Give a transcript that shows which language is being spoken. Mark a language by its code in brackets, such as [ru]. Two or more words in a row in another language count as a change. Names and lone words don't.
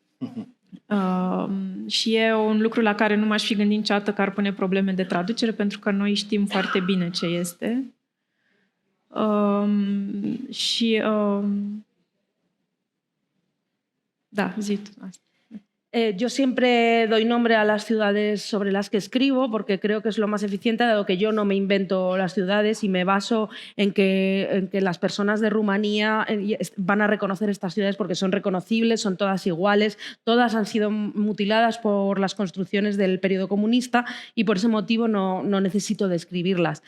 [ro] Și e un lucru la care nu m-aș fi gândit niciodată că ar pune probleme de traducere, pentru că noi știm foarte bine ce este. Și da, zi tu asta. [es] Yo siempre doy nombre a las ciudades sobre las que escribo porque creo que es lo más eficiente, dado que yo no me invento las ciudades y me baso en que las personas de Rumanía van a reconocer estas ciudades porque son reconocibles, son todas iguales, todas han sido mutiladas por las construcciones del periodo comunista y por ese motivo no necesito describirlas.